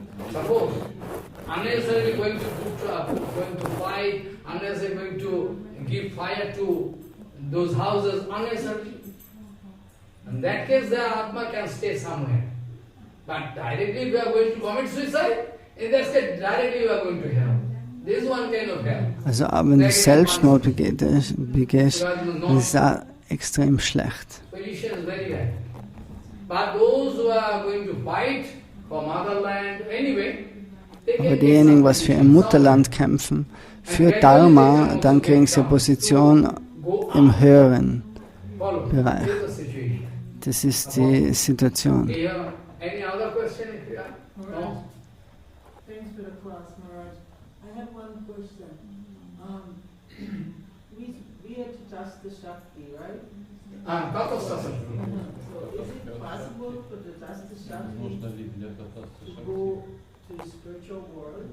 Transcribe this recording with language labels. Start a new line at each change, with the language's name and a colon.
English: Suppose unnecessarily going to fight, unnecessarily going to give fire to those houses, unnecessarily. In that case, the Atma can stay somewhere. But directly, if you are going to commit suicide, in that case, directly you are going to hell. This is one kind of hell.
German: Also, wenn du Selbstmord begehst, das ist auch extrem schlecht.
English: Position is very bad. But those who are going to fight for motherland, anyway,
German: aber diejenigen, was für ihr Mutterland kämpfen, für Dharma, dann kriegen sie eine Position im höheren Bereich. Das ist die Situation.
English: Any other question if you have? No? Thanks for the class, Maharaj. I have one question. We are to test the Shakti, right? Tatastha Shakti. So is it possible for the Tasta Shakti to go to the spiritual world?